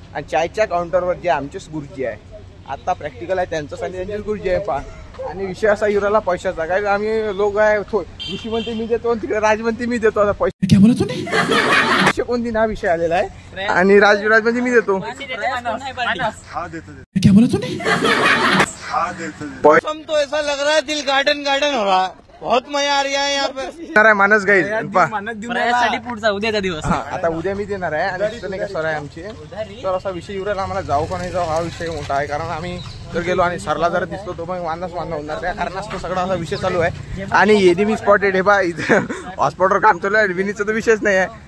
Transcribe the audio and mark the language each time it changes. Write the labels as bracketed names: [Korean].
[Marathi] आणि चायच्या काउंटरवर जे आमचेच गुरुजी आहे, आता प्रॅक्टिकल आहे त्यांचं आणि त्यांचेच गुरुजी आहे पा। आणि विषय असा युराला पैशाचा, काय आम्ही लोक आहे, ऋषी म्हणते मी देतो, तिकडे राज म्हणते मी देतो। आता पैसे काय बोलतो नाही, विषय कोणती ना विषय आलेला आहे, आणि राज म्हणते मी देतो, क्या बोलतो नाही। [Hindi] तो ऐसा लग रहा है दिल गार्डन गार्डन हो रहा है, बहुत मजा आ रहा है यहाँ पे। [Marathi] मानस गाईज पुढचा उद्याचा दिवस, आता उद्या मी देणार आहे। आणि तिथं नाही का सर आहे आमचे, तर असा विषय येऊ राहिला आम्हाला जाऊ का नाही जाऊ, हा विषय मोठा आहे। कारण आम्ही जर गेलो आणि सरला जर दिसलो तो मग वांदाच होणार, त्या कारणास तो सगळा असा विषय चालू आहे। आणि [English] enemy spotted [Marathi] हे बा, इथं हॉस्पिटलवर काम चालू आहे, विनीचा तर विषयच नाही आहे।